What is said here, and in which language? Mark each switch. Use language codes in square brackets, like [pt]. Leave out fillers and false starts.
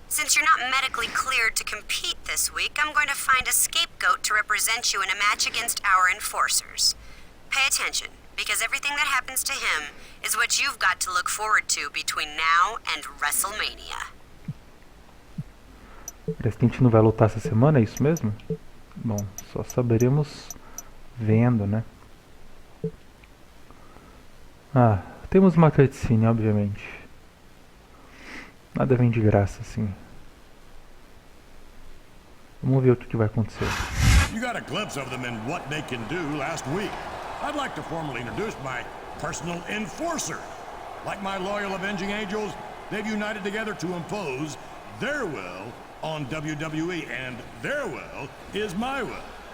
[en] Since you're not medically cleared to compete this week, I'm going to find a scapegoat to represent you in a match against our enforcers. Pay attention, because everything that happens to him is what you've got to look forward to between now and WrestleMania. [pt] Parece que a gente não vai lutar essa semana, é isso mesmo? Bom, só saberemos vendo, né? Ah, temos uma cutscene, obviamente. Nada vem de graça, assim. Vamos ver o que vai acontecer. [en] You got a glimpse of them and what they can do last week. I'd like to formally introduce my personal enforcer. Like my loyal avenging angels, they've united together to impose their will on WWE, and their will is my will.